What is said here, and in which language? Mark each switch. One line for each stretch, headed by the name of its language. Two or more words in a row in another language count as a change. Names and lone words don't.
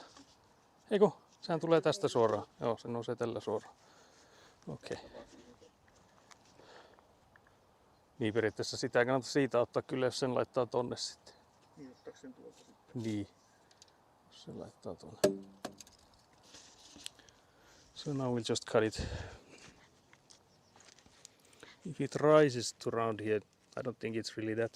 Finnish: Eikö? Sehän tulee tästä suoraan. Joo, se nousee tällä suoraan. Okei. Okay. Niin periaatteessa sitä ei kannata siitä ottaa kyllä, jos sen laittaa tonne sitten. Niin ottaako sen tuolta sitten? Niin. Jos sen laittaa tonne.
English: So now we'll just cut it. If it rises to around here, I don't think it's really that.